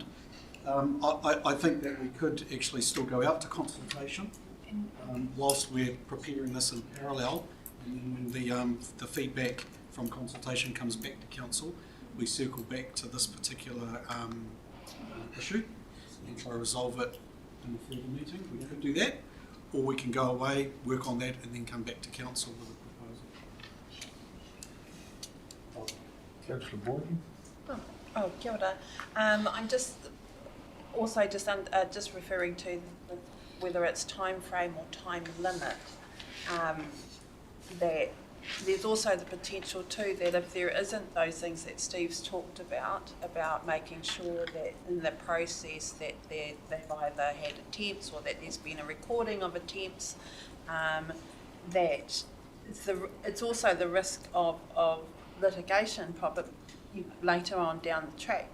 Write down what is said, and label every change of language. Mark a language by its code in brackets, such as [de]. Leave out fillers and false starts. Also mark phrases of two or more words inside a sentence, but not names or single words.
[en] I think that we could actually still go out to consultation whilst we're preparing this in parallel, and then when the feedback from consultation comes back to council, we circle back to this particular issue and try to resolve it in a further meeting. We could do that, or we can go away, work on that, and then come back to council with a proposal. Councillor Borden? [mi] Oh, kia ora. [en] I'm just referring to whether it's time frame or time limit. That there's also the potential too that if there isn't those things that Steve's talked about making sure that in the process that they've either had attempts or that there's been a recording of attempts, that it's also the risk of litigation probably later on down the track.